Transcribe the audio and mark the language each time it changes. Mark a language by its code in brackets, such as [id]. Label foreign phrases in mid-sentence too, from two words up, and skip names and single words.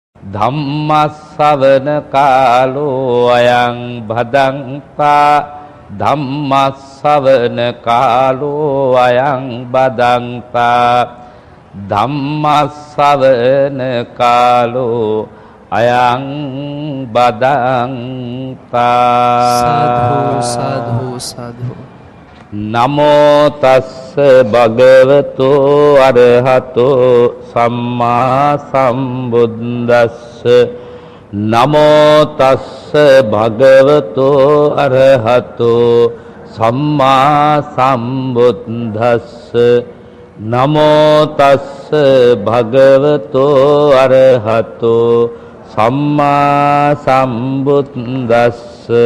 [pi] ධම්මස්සවන කාලෝ අයං බදංතා ධම්මස්සවන කාලෝ අයං බදංතා ධම්මස්සවන කාලෝ අයං බදංතා සාධු සාධු සාධු නමෝ තස්ස භගවතු අරහතෝ සම්මා සම්බුද්දස්ස නමෝ තස්ස භගවතු අරහතෝ සම්මා සම්බුද්දස්ස නමෝ තස්ස භගවතු අරහතෝ සම්මා සම්බුද්දස්ස